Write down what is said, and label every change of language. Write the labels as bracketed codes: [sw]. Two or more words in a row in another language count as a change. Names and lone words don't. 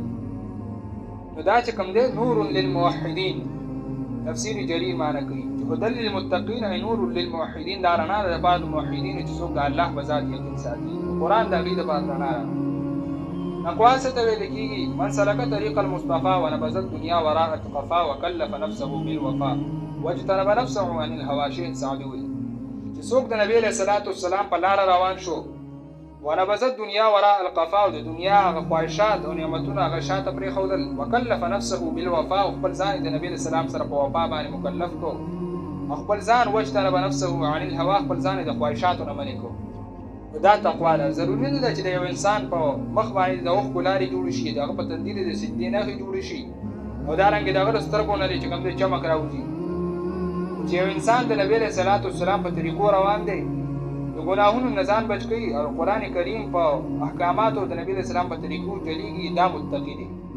[ps] نو دا چې کوم دی [ar] نور للموحدین [ps] تفسیر جریر معنی کوي چې [ar] هدى للمتقین ای نور للموحدین [ps] دا رڼا ده لپاره د موحدینو چې څوک د الله په ذات یقین ساتي. قرآن د هغوی دپاره رڼا ده. تقوا څه ته ویل کېږي؟ [ar] من سلک طریق المصطفى ونبذ الدنیا وراء القفا وکلف نفسه بالوفا واجتنب نفسه عن الهوى. [ps] شیخ سعدي وایي چې څوک د نبي [ar] علیه الصلاة والسلام [ps] په لاره روان شو [ar] ونبذ الدنیا وراء القفا [ps] او د دنیا هغه خواهشات او نعمتونه هغه شاته پرېښودل [ar] وکلف نفسه بالوفا [ps] او خپل ځان د نبي [ar] علیه السلام [ps] سره په وفا باندې مکلف کو او خپل ځان [ar] واجتنب نفسه عن الهوى [ps] خپل ځان د خواهشاتو نه منې کو. دا تقوا ده. ضروري نه ده چې د یو انسان په مخ باندې د اوښکو لارې جوړې شي د هغه په تندي د سجدې نښې جوړې شي او دارنګې د هغه د سترګو نه دی چې کوم دی چمک راوځي. چې یو انسان د نبي [ar] علیه صلات والسلام [ps] په طریقو روان دی د ګناهونو نه ځان بچ کوي او قرآن کریم په احکاماتو د نبي [ar] علیه السلام [ps] په طریقو چلیږي دا متقي دی.